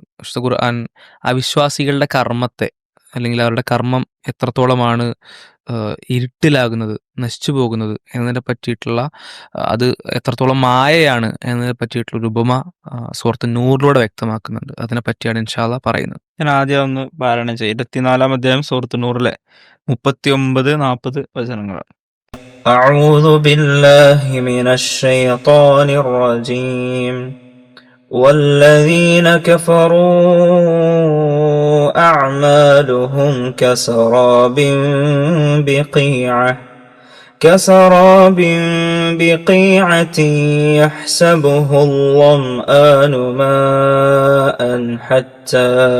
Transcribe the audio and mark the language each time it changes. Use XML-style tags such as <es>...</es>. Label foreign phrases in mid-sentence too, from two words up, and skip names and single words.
<ml>വിശുദ്ധ ഖുർആൻ അവിശ്വാസികളുടെ കർമ്മത്തെ, അല്ലെങ്കിൽ അവരുടെ കർമ്മം എത്രത്തോളമാണ് ഇരുട്ടിലാകുന്നത്, നശിച്ചു പോകുന്നത് എന്നതിനെ പറ്റിയിട്ടുള്ള, അത് എത്രത്തോളം മായയാണ് എന്നതിനെ പറ്റിയിട്ടുള്ള ഒരു ഉപമ സൂറത്ത് നൂറിലൂടെ വ്യക്തമാക്കുന്നുണ്ട്. അതിനെ പറ്റിയാണ്</ml> <ar>إن شاء الله</ar> <ml>പറയുന്നത്. ഞാൻ ആദ്യം ഒന്ന് പാരായണം ചെയ്യാം. 24-ാം അധ്യായം സൂറത്ത് നൂറിലെ 39-40 വചനങ്ങൾ.</ml> <ar>أعوذ بالله من الشيطان الرجيم والذين كفروا أعمالهم كسراب بقيعة يحسبه الظمآن ماء حتى</ar>